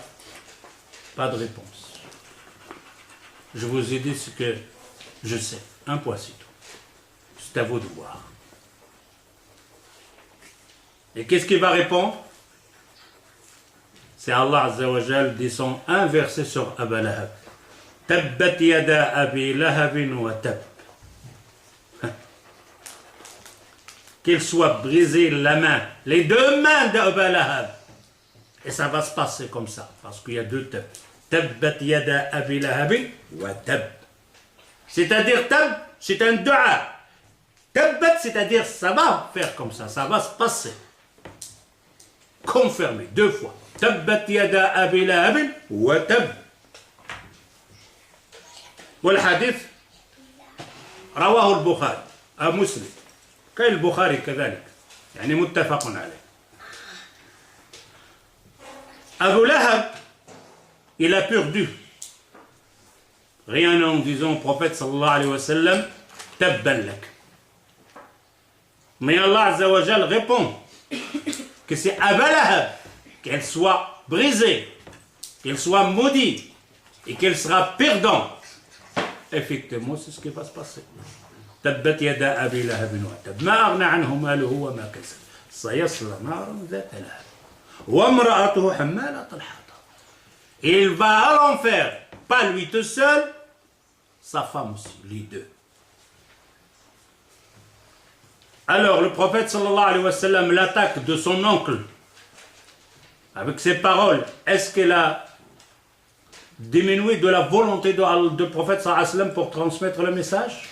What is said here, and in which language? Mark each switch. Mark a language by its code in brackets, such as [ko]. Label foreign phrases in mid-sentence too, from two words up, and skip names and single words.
[fr] Pas de réponse. Je vous ai dit ce que je sais. Un point, c'est tout. C'est à vous de voir. Et qu'est-ce qu'il va répondre? C'est Allah [ar] عز وجل [fr] descend un verset sur Abu Lahab. [ar] تبت يدا أبي لهب وتب. [fr] Qu'il soit brisé la main, les deux mains d'Abu Lahab. Et ça va se passer comme ça, parce qu'il y a deux tab. [ar] تبت يدا أبي لهب وتب. [fr] C'est-à-dire tab, c'est un dua. Tabbat, c'est-à-dire ça va faire comme ça va se passer. Confirmé, deux fois. [ar] تبت يدا أبي لهب وتب. والحديث رواه البخاري أو مسلم كاين البخاري كذلك يعني متفق عليه. [fr] Abu Lahab, il a perdu. Rien en disant au prophète [ar] صلى الله عليه وسلم, تبا لك. [fr] Mais Allah [ar] عز وجل [fr] répond que c'est Abu Lahab, qu'elle soit brisée, qu'elle soit maudite et qu'elle sera perdante. Effectivement, c'est ce qui va se passer. [ar] تبت يدا أبي لهب وتب ما أغنى عنه ماله وما كسب سيصلى نارا ذات لهب وامرأته حمالة الحطب. [fr] Il va à l'enfer, pas lui tout seul, sa femme aussi, les deux. Alors le prophète [ar] صلى الله عليه وسلم [fr] l'attaque de son oncle avec ces paroles. Est-ce qu'elle a diminué de la volonté du prophète [ar] صلى الله عليه وسلم [fr] pour transmettre le message?